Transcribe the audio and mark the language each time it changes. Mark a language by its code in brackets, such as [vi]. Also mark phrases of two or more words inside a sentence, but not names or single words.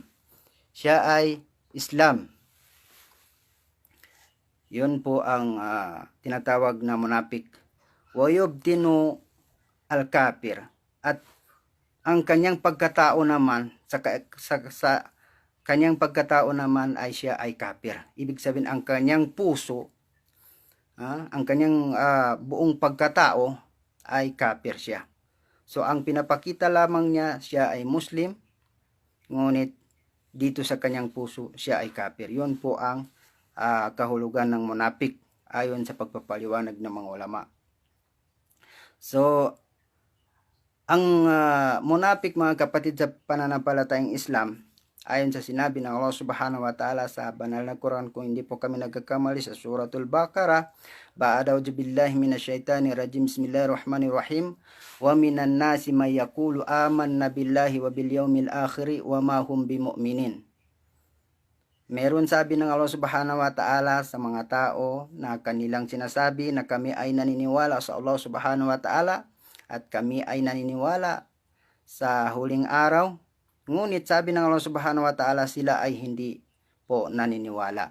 [tl] Siya ay Islam. Yun po ang tinatawag na munafik. [ar] ويبطن الكفر. [tl] At ang kanyang pagkatao naman, sa kanyang pagkatao naman ay siya ay kafir. Ibig sabihin, ang kanyang puso, ang kanyang buong pagkatao ay kafir siya. So ang pinapakita lamang niya, siya ay Muslim, ngunit dito sa kanyang puso, siya ay kafir. Yun po ang kahulugan ng munafik ayon sa pagpapaliwanag ng mga ulama. So ang munafik, mga kapatid sa pananampalatayang Islam, Ayon sa sinabi ng Allah [ar] سبحانه وتعالى [tl] sa banal na Quran, kung hindi po kami nagkakamali, sa Suratul Baqarah, [ar] أعوذ بالله من الشيطان الرجيم بسم الله الرحمن الرحيم, ومن الناس من يقول آمنا بالله وباليوم الآخر وما هم بمؤمنين. [tl] Meron sabi ng Allah [ar] سبحانه وتعالى [tl] sa mga tao na kanilang sinasabi na kami ay naniniwala sa Allah [ar] سبحانه وتعالى [tl] at kami ay naniniwala sa huling araw. Ngunit sabi ng Allah [ar] سبحانه وتعالى, [tl] sila ay hindi po naniniwala.